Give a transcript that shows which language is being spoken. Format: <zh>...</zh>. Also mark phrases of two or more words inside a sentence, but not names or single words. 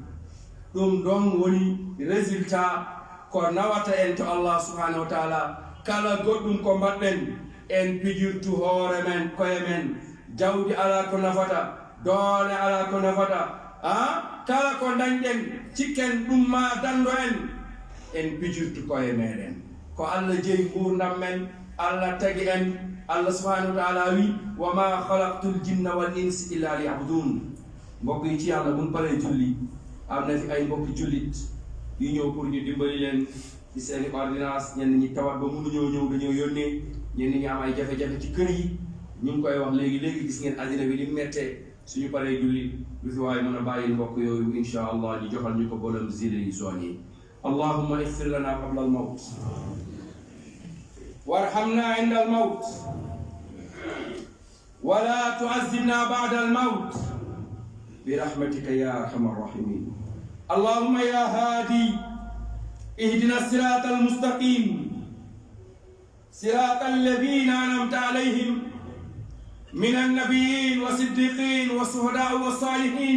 <ff>ɗum ɗon woni résultat ko nawata en to</ff> <ar>الله سبحانه وتعالى</ar> <ff>kala goɗɗum ko mbaɗɗen en pijirtu hoore men koye men jawdi ala ko nafata doole ala ko nafata kala ko dañɗen cikken ɗum ma dando en pijirtu koye meɗen ko Allah jeyi gurdam men Allah tagi en</ff> <ar>الله سبحانه وتعالى</ar> <ff>wi</ff> <ar>وما خلقت الجن والإنس إلا ليعبدون</ar> <wo>mbokk yi ci yàlla buñ paree julli am na fi ay mbokki jullit yu ñëw pour ñu dimbali leen ci seeni ordonnance ñenn ñi tawat ba mënuñoo ñëw dañoo yónnee ñenn ñi am ay jafe-jafe ci kër yi ñu ngi koy wax léegi gis ngeen àddina bi ni mettee suñu paree julli lu fi waaye mën a bàyyi mbokk yooyu</wo> <ar>إن شاء الله</ar> <wo>ñu joxal ñu ko bolam zile yi zone yi</wo> <ar>اللهم اغفر لنا قبل الموت وارحمنا عند الموت ولا تعذبنا بعد الموت برحمتك يا أرحم الراحمين اللهم يا هادي اهدنا الصراط المستقيم صراط الذين أنعمت عليهم من النبيين والصديقين والشهداء والصالحين</ar>